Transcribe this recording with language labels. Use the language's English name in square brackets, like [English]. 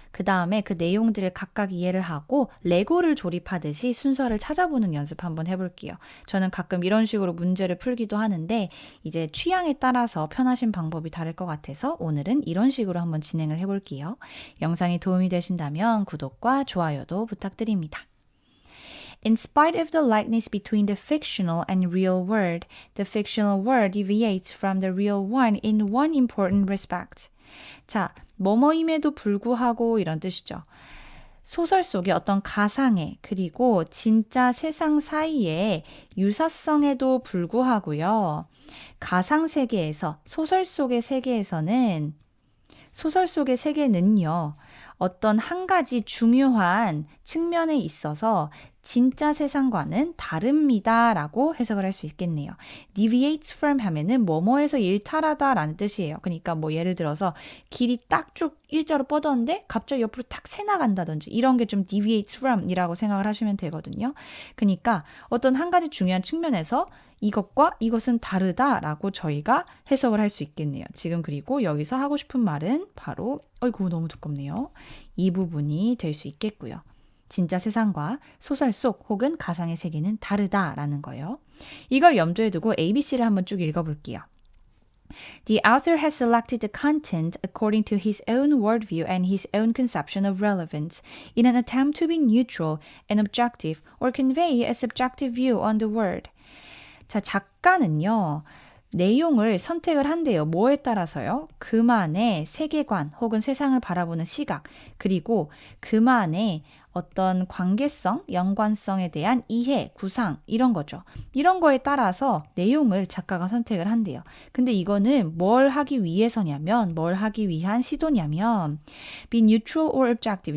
[Korean] 그 다음에 그 내용들을 각각 이해를 하고 레고를 조립하듯이 순서를 찾아보는 연습 한번 해볼게요. 저는 가끔 이런 식으로 문제를 풀기도 하는데 이제 취향에 따라서 편하신 방법이 다를 것 같아서 오늘은 이런 식으로 한번 진행을 해볼게요. 영상이 도움이 되신다면 구독과 좋아요도 부탁드립니다. [English] In spite of the likeness between the fictional and real world, the fictional world deviates from the real one in one important respect. [Korean] 자, 뭐뭐임에도 불구하고 이런 뜻이죠. 소설 속의 어떤 가상의 그리고 진짜 세상 사이의 유사성에도 불구하고요. 가상 세계에서 소설 속의 세계는요. 어떤 한 가지 중요한 측면에 있어서 진짜 세상과는 다릅니다 라고 해석을 할 수 있겠네요. [English] deviates from [Korean] 하면은 뭐뭐에서 일탈하다 라는 뜻이에요. 그러니까 뭐 예를 들어서 길이 딱 쭉 일자로 뻗었는데 갑자기 옆으로 탁 새나간다든지 이런 게 좀 [English] deviates from [Korean] 이라고 생각을 하시면 되거든요. 그러니까 어떤 한 가지 중요한 측면에서 이것과 이것은 다르다라고 저희가 해석을 할 수 있겠네요. 지금 그리고 여기서 하고 싶은 말은 바로 어이구 너무 두껍네요. 이 부분이 될 수 있겠고요. 진짜 세상과 소설 속 혹은 가상의 세계는 다르다라는 거예요. 이걸 염두에 두고 ABC를 한번 쭉 읽어볼게요. [English] The author has selected the content according to his own worldview and his own conception of relevance in an attempt to be neutral and objective or convey a subjective view on the world. [Korean] 자, 작가는요, 내용을 선택을 한대요. 뭐에 따라서요? 그만의 세계관 혹은 세상을 바라보는 시각, 그리고 그만의 어떤 관계성, 연관성에 대한 이해, 구상, 이런 거죠. 이런 거에 따라서 내용을 작가가 선택을 한대요. 근데 이거는 뭘 하기 위해서냐면, 뭘 하기 위한 시도냐면, [English] be neutral or objective.